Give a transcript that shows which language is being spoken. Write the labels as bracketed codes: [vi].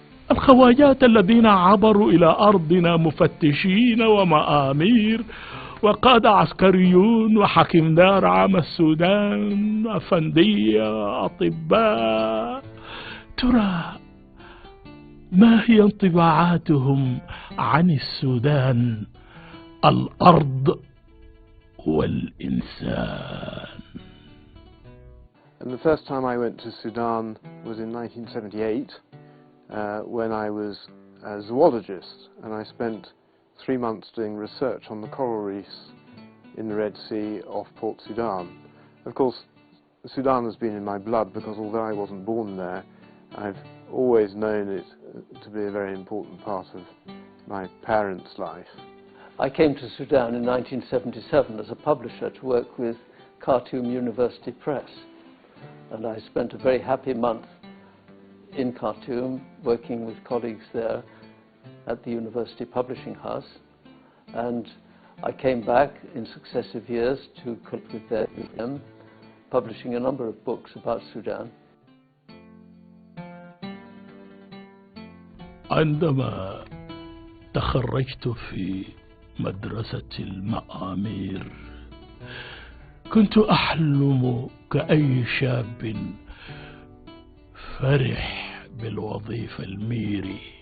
[ar] الخواجات الذين عبروا إلى أرضنا مفتشين ومآمير وقادة عسكريون وحكيم دار عام السودان أفندية أطباء، ترى ما هي انطباعاتهم عن السودان، الأرض والإنسان؟ [en] And the first time I went to Sudan was in 1978. When I was a zoologist, and I spent 3 months doing research on the coral reefs in the Red Sea off Port Sudan. Of course, Sudan has been in my blood because although I wasn't born there, I've always known it to be a very important part of my parents' life. I came to Sudan in 1977 as a publisher to work with Khartoum University Press, and I spent a very happy month in Khartoum, working with colleagues there at the University Publishing House, and I came back in successive years to collaborate with them, publishing a number of books about Sudan. [ar] عندما تخرجت في مدرسة المآمير كنت أحلم كأي شاب فرح بالوظيفة الميري.